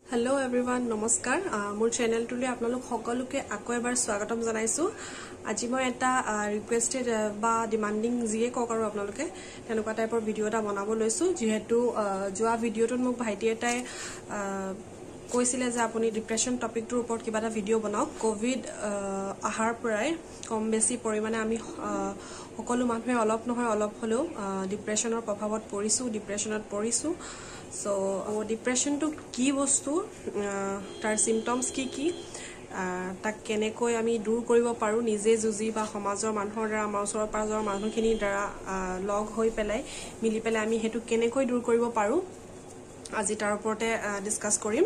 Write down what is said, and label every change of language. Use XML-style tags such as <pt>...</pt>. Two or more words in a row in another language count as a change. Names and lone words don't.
<en>hello everyone</en> <as>নমস্কাৰ মোৰ চেনেল টুলৈ আপোনালোক সকলোকে আকৌ এবাৰ স্বাগতম জনাইছোঁ। আজি মই এটা ৰিকুৱেষ্টেড বা ডিমান্ডিং জিয়ে কক আৰু আপোনালোকে তেনেকুৱা</as> <en>type-ৰ video</en> <as>এটা বনাব লৈছো যেহেতু যোৱা ভিডিওটোত মোক ভাইটি এটাই কৈছিলে যে আপুনি</as> <en>depression topic-টোৰ</en> <as>ওপৰত কিবা এটা ভিডিও বনাওক। কোভিড আহাৰ পৰাই কম বেছি পৰিমাণে আমি সকলো মানুহে অলপ নহয় অলপ হলেও ডিপ্ৰেছনৰ প্ৰভাৱত পৰিছো</as> <en>So, depression</en> <as>to কি বস্তু তাৰ symptoms কি তাক কেনেকৈ আমি দূৰ কৰিব পাৰো নিজে যুজি বা সমাজৰ মানুহৰ দ্বাৰা আমাৰ ওচৰৰ পাজৰৰ মানুহখিনিৰ দ্বাৰা লগ হৈ পেলাই মিলি পেলাই আমি হেতু কেনেকৈ দূৰ কৰিব পাৰো আজি তাৰ ওপৰতে ডিসকাস কৰিম।</as>